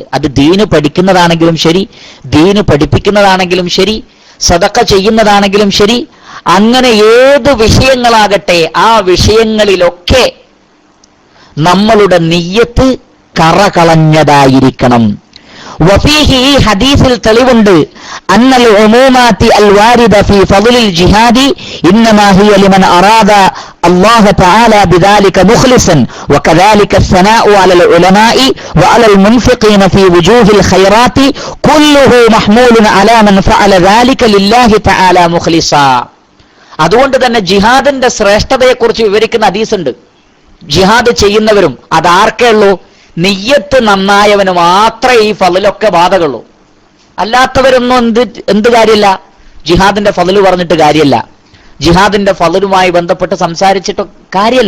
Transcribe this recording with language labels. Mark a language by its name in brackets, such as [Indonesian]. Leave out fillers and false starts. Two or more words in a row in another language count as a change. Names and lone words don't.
[Malayalam] അത് ദീന് പഠിക്കുന്നതാണെങ്കിലും ശരി, ദീന് പഠിപ്പിക്കുന്നതാണെങ്കിലും ശരി, സദഖ ചെയ്യുന്നതാണെങ്കിലും ശരി, അങ്ങനെ ഏത് വിഷയങ്ങളാകട്ടെ ആ വിഷയങ്ങളിലൊക്കെ നമ്മളുടെ നിയ്യത്ത് കറകളഞ്ഞതായിരിക്കണം. [Arabic] وفيه, [Malayalam] ഈ ഹദീസിൽ തെളിവുണ്ട്, [Arabic] أن العمومات الواردة في فضل الجهاد إنما هي لمن أراد الله تعالى بذلك مخلصا وكذلك الثناء على العلماء وعلى المنفقين في وجوه الخيرات كله محمول على من فعل ذلك لله تعالى مخلصا. [Malayalam] അതുകൊണ്ട് തന്നെ ജിഹാദിന്റെ ശ്രേഷ്ഠതയെക്കുറിച്ച് വിവരിക്കുന്ന ഹദീസുണ്ട്. ജിഹാദ് ചെയ്യുന്നവരും അതാർക്കേ ഉള്ളൂ? നിയ്യത്ത് നന്നായവന് മാത്രമേ ഈ ഫളിലൊക്കെ ബാധകളുള്ളൂ. അല്ലാത്തവരൊന്നും എന്ത് കാര്യമില്ല, ജിഹാദിന്റെ ഫളില് പറഞ്ഞിട്ട് കാര്യമില്ല, ജിഹാദിന്റെ ഫളിലുമായി ബന്ധപ്പെട്ട് സംസാരിച്ചിട്ട് കാര്യമില്ല.